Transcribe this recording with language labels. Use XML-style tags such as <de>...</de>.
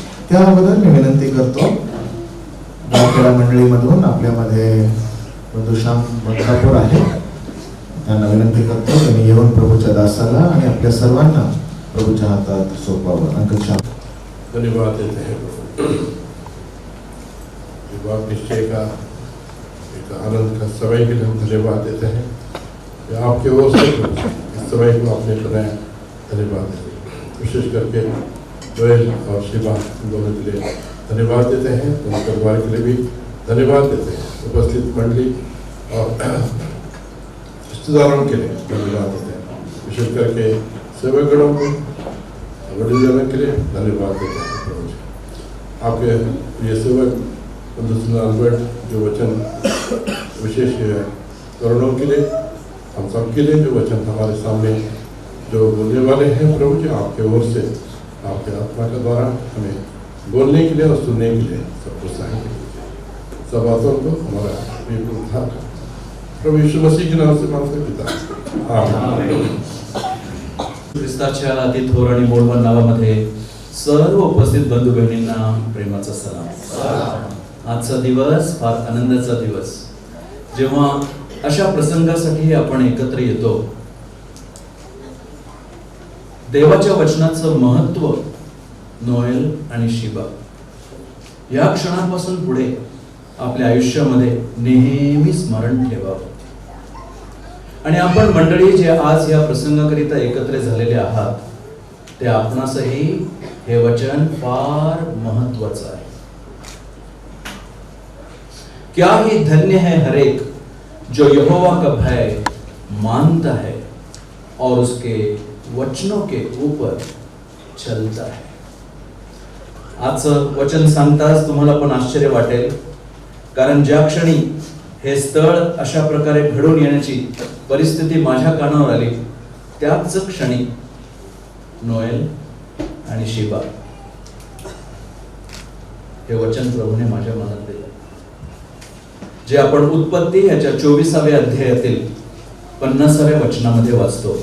<mr>त्याबद्दल मी विनंती करतो गावखेडा मंडळीमधून आपल्यामध्ये बंधू श्याम बंधापूर आहे, त्यांना विनंती करतो त्यांनी येऊन प्रभूच्या दासाला आणि आपल्या सर्वांना प्रभूच्या हातात सोपवावं. अंकल श्याम.</mr> <hi>धन्यवाद देते हैं प्रभु। ये बात निश्चय का एक आनंद का समय के लिए हम धन्यवाद देते हैं। ये आपके ओर से इस समय को आपने बनाया, धन्यवाद देते हैं। विशेष करके जोएल और शिवा दोनों के लिए धन्यवाद देते हैं, उनके परिवार के लिए भी धन्यवाद देते हैं। उपस्थित मंडली और रिश्तेदारों के लिए धन्यवाद देते हैं। विशेष करके सेवकगणों को, वडीलजनों के लिए धन्यवाद देते हैं प्रभु जी। आपके ये सेवक बंधु सुनील अल्बर्ट जो वचन विशेष करुणों के लिए, हम सब के लिए जो वचन हमारे सामने जो बोलने वाले हैं प्रभु जी, आपके ओर से आपके आत्मा के द्वारा हमें बोलने के लिए और सुनने के लिए सबको सहायता कीजिए। सब बातों को हमारा उद्धार प्रभु यीशु मसीह के नाम से मांगते पिता, आमीन।</hi> <mr>ख्रिस्ताच्या अति थोर आणि मोडवान नावामध्ये सर्व उपस्थित बंधू बहिणींना प्रेमाचा सलाम। आजचा दिवस फार आनंदाचा दिवस, जेव्हा अशा प्रसंगासाठी आपण एकत्र येतो। देवाच्या वचनाचं महत्व नोएल आणि शिबा या क्षणापासून पुढे आपल्या आयुष्यामध्ये नेहमी स्मरण ठेवावं। आणि आपण मंडळी जे आज या प्रसंगाकरिता एकत्र झालेले आहात, ते आपणासही हे वचन फार महत्वाचं आहे।</mr> <hi>क्या ही धन्य है हर एक जो यहोवा का भय मानता है और उसके वचनों के ऊपर चलता है।</hi> <mr>आजचं वचन सांगताच तुम्हाला पण आश्चर्य वाटेल, कारण ज्या क्षणी हे स्थळ अशा प्रकारे घडून येण्याची परिस्थिती माझ्या कानावर आली, त्याच क्षणी नोएल आणि शिबा हे वचन प्रभूने माझ्या मनात दिलं, जे आपण उत्पत्ती याच्या 24व्या अध्यायातील 50व्या वचनामध्ये वाचतो।</mr>